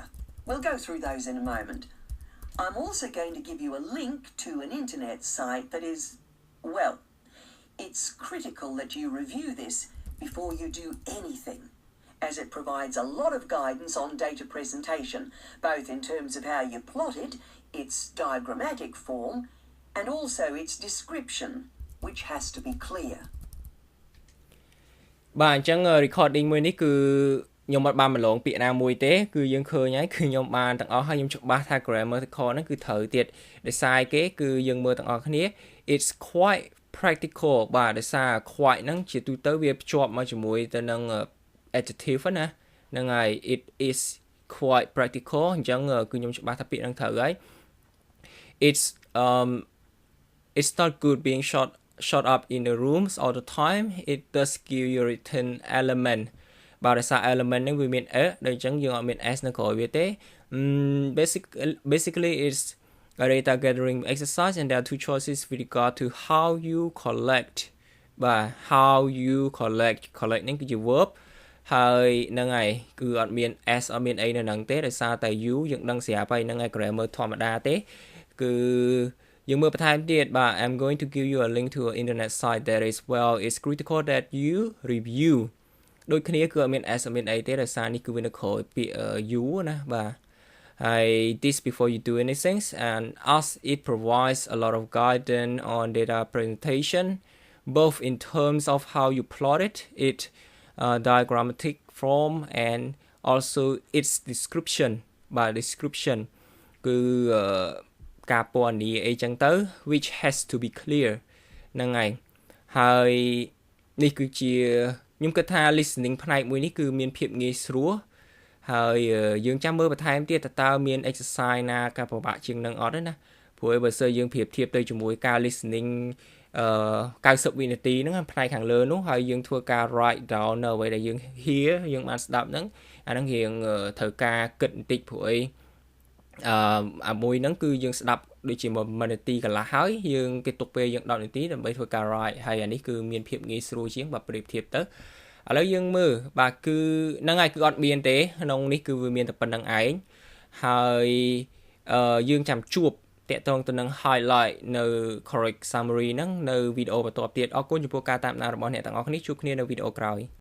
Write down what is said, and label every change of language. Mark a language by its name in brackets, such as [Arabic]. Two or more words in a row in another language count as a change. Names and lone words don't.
[English] We'll go through those in a moment. I'm also going to give you a link to an internet site that is, well, it's critical that you review this before you do anything, as it provides a lot of guidance on data presentation, both in terms of how you plot it, its diagrammatic form, and also its description, which has to be clear. [Khmer] បាទអញ្ចឹង recording មួយនេះគឺខ្ញុំអត់បានម្លងពាក្យណាមួយទេគឺយើងឃើញហើយគឺខ្ញុំ បានទាំងអស់ហើយខ្ញុំច្បាស់ថា grammatical ហ្នឹងគឺត្រូវទៀតដោយសារគេគឺយើងមើលទាំងអស់គ្នា [English] it's quite practical [Khmer] បាទដោយសារ quite ហ្នឹងជាទូទៅវាភ្ជាប់មកជាមួយទៅនឹង adjective ណាហ្នឹងហើយ [English] it is quite practical [Khmer] អញ្ចឹងគឺខ្ញុំច្បាស់ថាពាក្យហ្នឹងត្រូវហើយ [English] it's not good being shut up in the rooms all the time. It does give you a written element [Khmer] បាទដោយសារ element ហ្នឹងវាមាន ដូចអញ្ចឹងយើងអត់មាន s នៅក្រោយវាទេ [English] basically it's a data gathering exercise and there are two choices with regard to how you collect [Khmer] បាទ [English] how you collect [Khmer] ហ្នឹងគឺជា verb ហើយហ្នឹងហើយគឺអត់មាន s អត់មានអីនៅហ្នឹងទេដោយសារតែ you យើងដឹងស្រាប់ហើយហ្នឹងហើយ grammar ធម្មតាទេគឺយើងមើលបន្ថែមទៀតបាទ [English] I'm going to give you a link to an internet site that is well it's critical that you review [Khmer] ដូចគ្នាគឺអត់មាន s អត់មានអីទេដោយសារនេះគឺវានៅក្រោយពាក្យ you ណាបាទហើយ [English] this before you do anything and as it provides a lot of guidance on data presentation both in terms of how you plot it diagrammatic form and also its description [Khmer] បាទ description គឺការពណ៌នាអីចឹងទៅ [English] which has to be clear [Khmer] ហ្នឹងហើយនេះគឺជាខ្ញុំគិតថា listening ផ្នែកមួយនេះគឺមានភាពងាយស្រួលហើយ យើងចាំមើលបន្ថែមទៀតតើមាន exercise ណាការពិបាកជាងនឹងអត់ទេណាព្រោះបើសិនយើងប្រៀបធៀបទៅជាមួយការ listening 90វិនាទីហ្នឹងផ្នែកខាងលើ នោះហើយយើងធ្វើការ [English] write down [Khmer] នៅអ្វីដែលយើង hear យើងបានស្ដាប់ហ្នឹងអាហ្នឹងរៀងត្រូវការគិតបន្តិច ព្រោះអីអាមួយហ្នឹងគឺយើងស្ដាប់ដូចជា1នាទីកន្លះហើយយើងគេទុកពេលយើង10នាទីដើម្បីធ្វើការ write ហើយអានេះគឺមានភាពងាយស្រួលជាងបើប្រៀបធៀបទៅឥឡូវយើងមើលបាទគឺហ្នឹងហើយគឺអត់មានទេក្នុងនេះគឺវាមានតែប៉ុណ្្នឹងឯងហើយយើងចាំជួបតាក់ទងទៅនឹង highlight នៅ [English] correct summary [Khmer] ហ្នឹងនៅវីដេអូបន្ទាប់ទៀតអរគុណចំពោះការតាមដានរបស់អ្នកទាំងអស់គ្នាជួបគ្នានៅវីដេអូក្រោយ